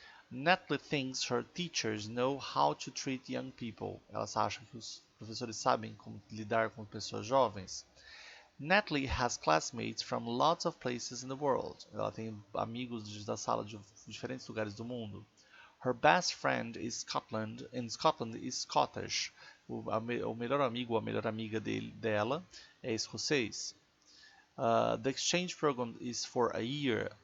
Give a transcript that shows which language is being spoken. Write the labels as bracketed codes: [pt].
[en] Natalie thinks her teachers know how to treat young people. [pt] Elas acham que os professores sabem como lidar com pessoas jovens. [en] Natalie has classmates from lots of places in the world. [pt] Ela tem amigos da sala de diferentes lugares do mundo. [en] Her best friend in Scotland is Scottish. [pt] O melhor amigo ou a melhor amiga dela é escocês. [en] The exchange program is for a year.